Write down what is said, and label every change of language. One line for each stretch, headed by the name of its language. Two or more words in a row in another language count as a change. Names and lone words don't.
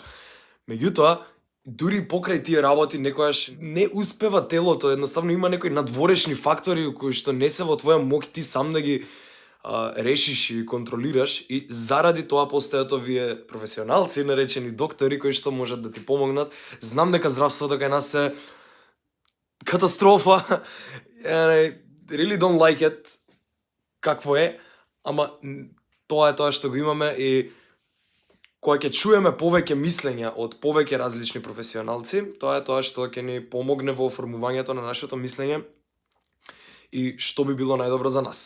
Macedonian: Меѓутоа, дури покрај тие работи некојаш не успева телото, едноставно има некои надворешни фактори кои што не се во твоја моќ ти сам да ги решиш и контролираш, и заради тоа постојат овие професионалци, наречени доктори, кои што можат да ти помогнат. Знам дека здравството кај нас е катастрофа,
English: really don't like it,
Macedonian: какво е, ама тоа е тоа што го имаме, и кога ќе чуеме повеќе мислења од повеќе различни професионалци, тоа е тоа што ќе ни помогне во оформувањето на нашето мислење и што би било најдобро за нас.